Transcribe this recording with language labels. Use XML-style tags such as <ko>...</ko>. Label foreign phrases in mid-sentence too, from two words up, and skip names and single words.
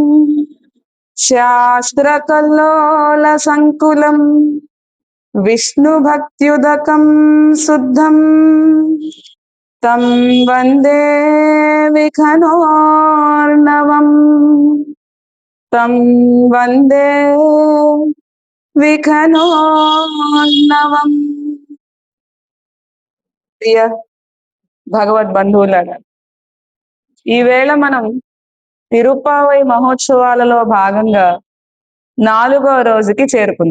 <sa>शास्त्रकल्लोलसङ्कुलम् विष्णुभक्त्युदकं शुद्धम् तं वन्दे विघ्नोर्णवम् तं वन्दे విఘ్నోర్ణవం.</sa> <te>ప్రియ భగవద్బంధువులారా, ఈవేళ మనం తిరుప్పావై మహోత్సవాలలో భాగంగా 4వ రోజుకి చేరుకుంది.</te>